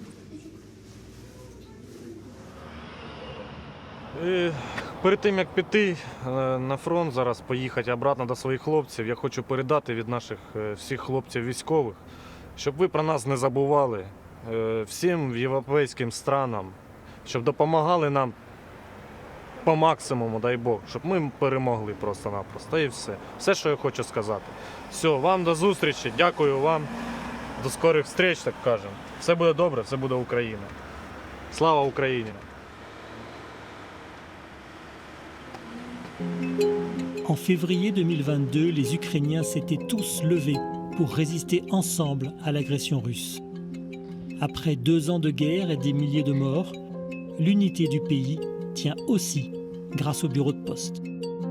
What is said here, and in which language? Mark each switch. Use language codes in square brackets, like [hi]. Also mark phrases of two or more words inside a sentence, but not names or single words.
[uk] І перед тим, як піти на фронт, зараз поїхати обратно до своїх хлопців, я хочу передати від наших всіх хлопців військових, щоб ви про нас не забували, всім європейським странам, щоб допомагали нам по максимуму, дай Бог, щоб ми перемогли просто-напросто. І все. Все, що я хочу сказати. Все, вам до зустрічі, дякую вам, до скорих встреч, так кажемо. Все буде добре, все буде Україна. Слава Україні! [fr] En février 2022, les Ukrainiens s'étaient tous levés pour résister ensemble à l'agression russe. Après 2 ans de guerre et des milliers de morts, l'unité du pays tient aussi grâce au bureau de poste.